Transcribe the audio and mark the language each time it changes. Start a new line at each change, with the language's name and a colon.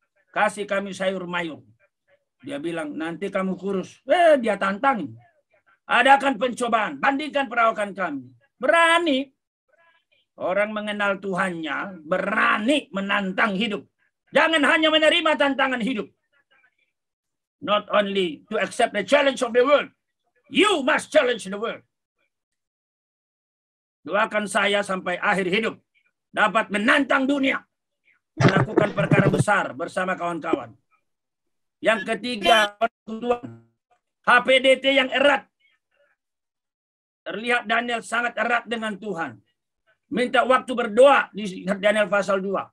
Indonesian: Kasih kami sayur mayur. Dia bilang, nanti kamu kurus. Dia tantangin. Adakan pencobaan. Bandingkan perawakan kami. Berani. Orang mengenal Tuhannya, berani menantang hidup. Jangan hanya menerima tantangan hidup.
English: Not only to accept the challenge of the world. You must challenge the world.
Indonesian: Doakan saya sampai akhir hidup. Dapat menantang dunia. Melakukan perkara besar bersama kawan-kawan. Yang ketiga, HPDT yang erat. Terlihat Daniel sangat erat dengan Tuhan. Minta waktu berdoa di Daniel pasal 2.